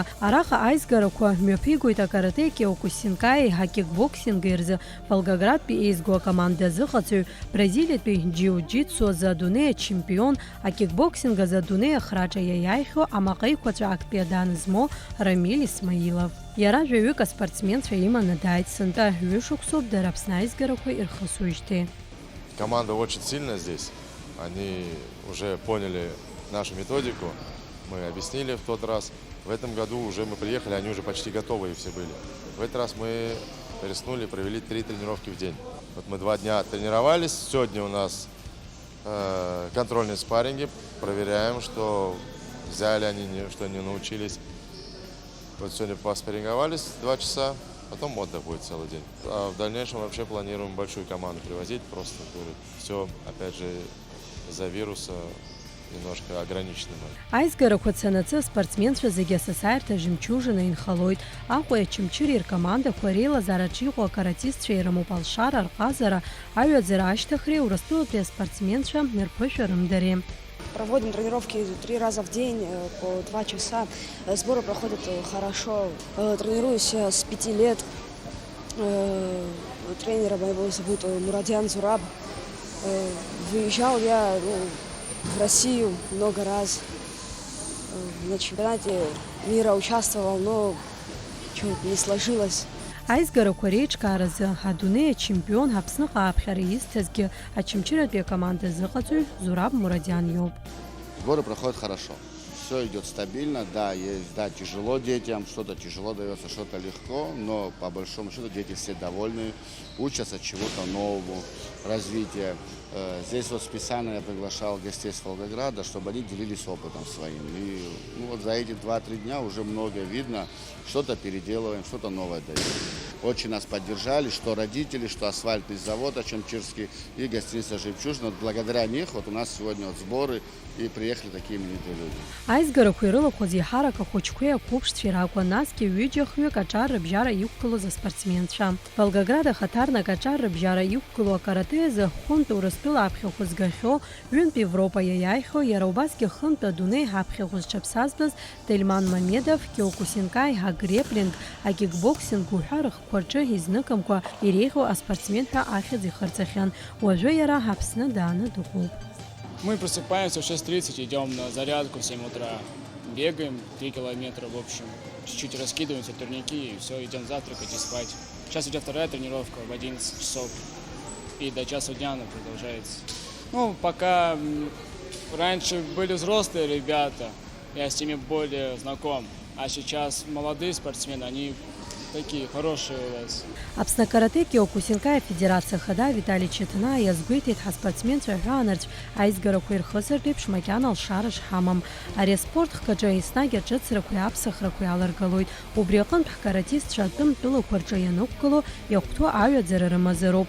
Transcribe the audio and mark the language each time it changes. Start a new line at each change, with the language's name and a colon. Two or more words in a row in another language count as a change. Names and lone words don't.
Abkhazian: Араҟа аизгарақәа мҩаԥигоит акарате Киокусинкаиеи ҳакикбоксинги рзы Волгоградтәи еизго акоманда азыҟаҵаҩ, Бразилиатәи џиу-џитсу азы адунеи ачемпион, акикбоксинг азы адунеи ахраҿа иаиааихьоу амаҟеиқәаҵәа актәи адан змоу Рамиль Исмаилов. Иара жәаҩык аспортсменцәа иманы дааит, сынтәа ҩышықәсоуп дара Аԥсны аизгарақәа ирхысуеижьҭеи.
Russian: Команда очень сильная здесь. Они уже поняли нашу методику, мы объяснили в тот раз. В этом году уже мы приехали, они уже почти готовы все были. В этот раз мы рискнули, провели 3 тренировки в день. Вот мы 2 дня тренировались, сегодня у нас контрольные спарринги, проверяем, что взяли они, что не научились. Вот сегодня поспарринговались 2 часа, потом отдых будет целый день. А в дальнейшем вообще планируем большую команду привозить, просто все, опять же, из-за вируса немножко ограничены.
Abkhazian: Аизгарақәа цанаҵы спортсменцәа зегьы асасааирҭа жемчужина инхалоит. Аҟәа ачымчыри ркомандақәа реилазаараҿы иҟоу акаратистцәа ирымоуп алшара, рҟазара, аҩаӡара ашьҭыхреи, Урыстәылатәи аспортсменцәа рԥышәа рымдареи.
Russian: Проводим тренировки 3 раза в день по 2 часа. Сборы проходят хорошо. Тренируюсь с 5 лет. Тренера моего зовут Мурадян Зураб. Выезжал я в Россию много раз. На чемпионате мира участвовал, но что-то не сложилось.
Abkhazian: Аизгарақәа реиҿкааразы адунеи ачемпион Аԥсныҟа ааԥхьара изҭазгьы ачымчыратәи акоманда зыҟаҵаҩ Зураб Мурадиан иоуп.
Russian: Сборы проходят хорошо. Все идет стабильно, да, тяжело детям, что-то тяжело дается, что-то легко, но по большому счету дети все довольны, учатся чего-то новому, развития. Здесь вот специально я приглашал гостей с Волгограда, чтобы они делились опытом своим. И вот за эти 2-3 дня уже многое видно, что-то переделываем, что-то новое даем. Очень нас поддержали, что родители, что асфальтный завод Ачамчирский и гостиница «Жемчужина». Благодаря них вот у нас сегодня вот сборы и приехали такие именитые люди.
Abkhazian: Аизгарақәа ирылахәыз иҳарак ахәыҷқәеи ақәыԥшцәеи ракәын, насгьы ҩыџьа-хҩык аҿар рыбжьара иқәгылоз аспортсменцәа. Волгоград ахаҭарнак аҿар рыбжьара иқәгылоу акарате азы хәынтә Урыстәыла аԥхьахә згахьоу, ҩынтә Европа иаиааихьоу, иара убасгьы хынтә адунеи ҳаԥхьахә зҽаԥсазтәыз Тельман Мамедов, Киокусинкаи, Греплинг, акикбоксинг уҳәа рыхқәа рҿы изныкымкәа иреиӷьу аспортсмен ҳәа ахьӡ ихырҵахьан. Уажәы иара Аԥсны дааны дыҟоуп.
Russian: Мы просыпаемся в 6:30, идем на зарядку в 7 утра, бегаем 3 километра, в общем, чуть-чуть раскидываемся, турники, и все, идем завтракать и спать. Сейчас идет вторая тренировка в 11 часов, и до часу дня она продолжается. Ну, пока раньше были взрослые ребята, я с ними более знаком, а сейчас молодые спортсмены, они такие хорошие у вас.
Abkhazian: Аԥсны акарате Киокусинкаи афедерациа хада Витали Четына иазгәеиҭеит ҳаспортсменцәа ҳәаанырцә аизгарақәа ирхысыртә еиԥш макьана алшара шҳамам. Ари аспорт хкаҿы еснагь аҿыцрақәеи аԥсахрақәеи аларгалоит. Убри аҟынтә ҳкаратистцәа атәым-тәылақәа рҿы ианықәгыло иахәҭоу аҩаӡара рымазароуп.